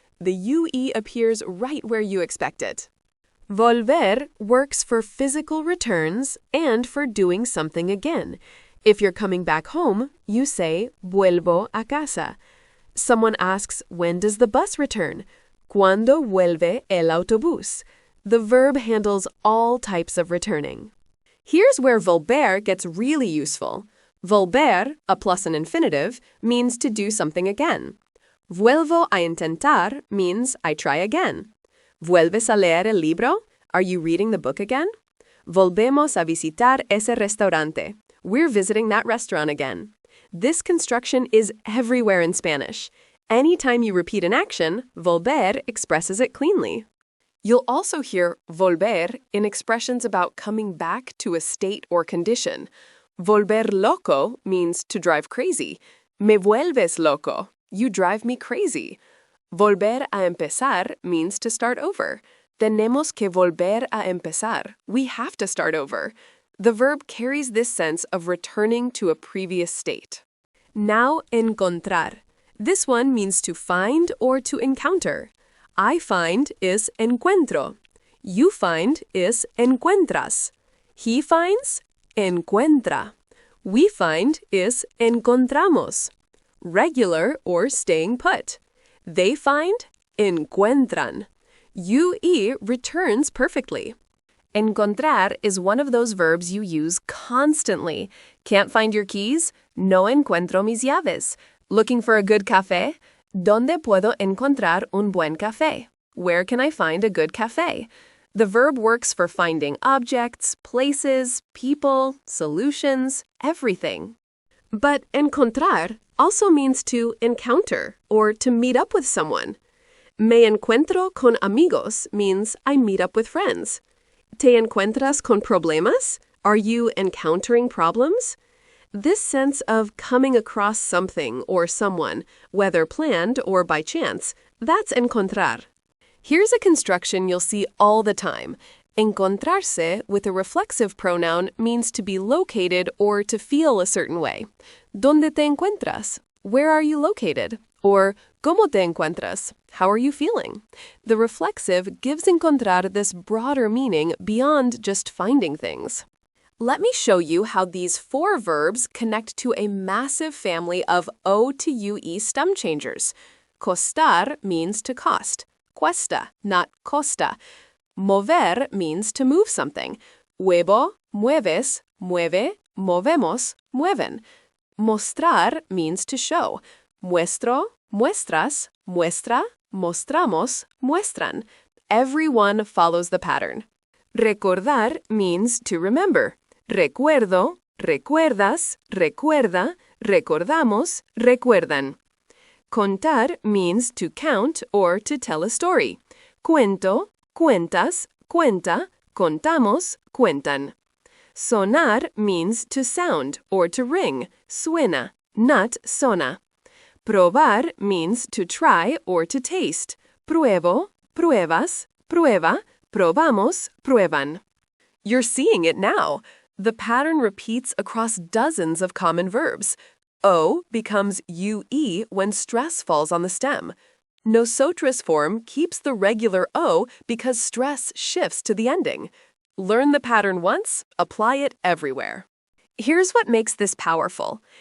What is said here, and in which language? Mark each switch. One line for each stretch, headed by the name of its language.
English: The UE appears right where you expect it. Volver works for physical returns and for doing something again. If you're coming back home, you say,
Spanish: vuelvo a casa.
English: Someone asks, when does the bus return?
Spanish: ¿Cuándo vuelve el autobús?
English: The verb handles all types of returning. Here's where volver gets really useful. Volver, a plus an infinitive, means to do something again.
Spanish: Vuelvo a intentar
English: means I try again.
Spanish: ¿Vuelves a leer el libro?
English: Are you reading the book again?
Spanish: Volvemos a visitar ese restaurante.
English: We're visiting that restaurant again. This construction is everywhere in Spanish. Anytime you repeat an action, volver expresses it cleanly. You'll also hear volver in expressions about coming back to a state or condition.
Spanish: Volver loco
English: means to drive crazy.
Spanish: Me vuelves loco.
English: You drive me crazy.
Spanish: Volver a empezar
English: means to start over.
Spanish: Tenemos que volver a empezar.
English: We have to start over. The verb carries this sense of returning to a previous state. Now, encontrar. This one means to find or to encounter. I find is encuentro. You find is encuentras. He finds, encuentra. We find is encontramos. Regular or staying put. They find, encuentran. UE returns perfectly. Encontrar is one of those verbs you use constantly. Can't find your keys?
Spanish: No encuentro mis llaves.
English: Looking for a good café?
Spanish: ¿Dónde puedo encontrar un buen café?
English: Where can I find a good café? The verb works for finding objects, places, people, solutions, everything. But encontrar also means to encounter or to meet up with someone.
Spanish: Me encuentro con amigos
English: means I meet up with friends.
Spanish: ¿Te encuentras con problemas?
English: Are you encountering problems? This sense of coming across something or someone, whether planned or by chance, that's encontrar. Here's a construction you'll see all the time. Encontrarse with a reflexive pronoun means to be located or to feel a certain way.
Spanish: ¿Dónde te encuentras?
English: Where are you located? Or
Spanish: ¿cómo te encuentras?
English: How are you feeling? The reflexive gives encontrar this broader meaning beyond just finding things. Let me show you how these 4 verbs connect to a massive family of O to UE stem changers. Costar means to cost. Cuesta, not costa. Mover means to move something.
Spanish: Muevo, mueves, mueve, movemos, mueven. Mostrar
English: means to show.
Spanish: Muestro, muestras, muestra, mostramos, muestran.
English: Everyone follows the pattern. Recordar means to remember.
Spanish: Recuerdo, recuerdas, recuerda, recordamos, recuerdan.
English: Contar means to count or to tell a story.
Spanish: Cuento, cuentas, cuenta, contamos, cuentan.
English: Sonar means to sound or to ring. Suena, not sona. Probar means to try or to taste.
Spanish: Pruebo, pruebas, prueba, probamos, prueban.
English: You're seeing it now. The pattern repeats across dozens of common verbs. O becomes UE when stress falls on the stem. Nosotros form keeps the regular O because stress shifts to the ending. Learn the pattern once, apply it everywhere. Here's what makes this powerful.